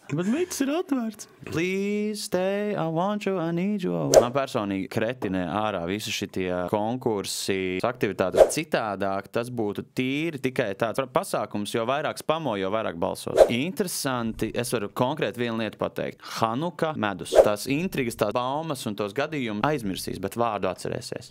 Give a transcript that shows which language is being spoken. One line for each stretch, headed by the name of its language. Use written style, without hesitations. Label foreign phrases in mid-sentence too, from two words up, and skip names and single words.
Latvian: Bet mīts ir atvērts.
English: Please stay, I want you, I need you.
Latvian: Man personīgi kretinē ārā visi šitie konkursi, aktivitātes. Citādāk tas būtu tīri tikai tāds pasākums, jo vairāk spamo, jo vairāk balsos. Interesanti, es varu konkrēti vienu lietu pateikt. Hanuka medus. Tās intrigas, tās baumas un tos gadījumus aizmirsīs, bet vārdu atcerēsies.